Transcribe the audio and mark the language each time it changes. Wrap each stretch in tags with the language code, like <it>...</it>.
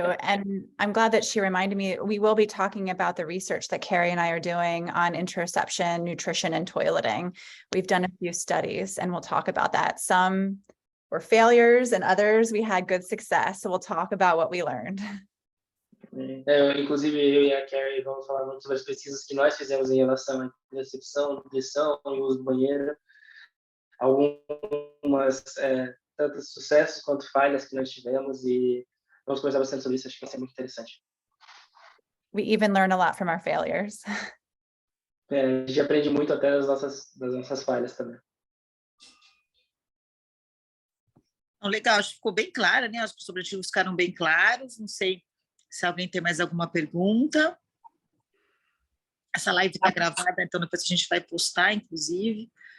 <en>And I'm glad that she reminded me, we will be talking about the research that Carrie and I are doing on interoception, nutrition, and toileting. We've done a few studies and we'll talk about that. Some were failures and others we had good success. So we'll talk about what we learned.</en> <pt>Inclusive, eu e a Carrie vamos falar muito sobre as pesquisas que nós fizemos em relação à interocepção, nutrição e uso do banheiro. Algumas, tanto sucessos quanto falhas que nós tivemos, e vamos conversar bastante sobre isso. Acho que vai ser muito interessante.</pt> <en>We even learn a lot from our failures.</en> <pt>A gente aprende muito até das nossas falhas também. Legal, acho que ficou bem claro, né? Acho que os objetivos ficaram bem claros. Não sei se alguém tem mais alguma pergunta. Essa live está gravada, então depois a gente vai postar, inclusive.</pt>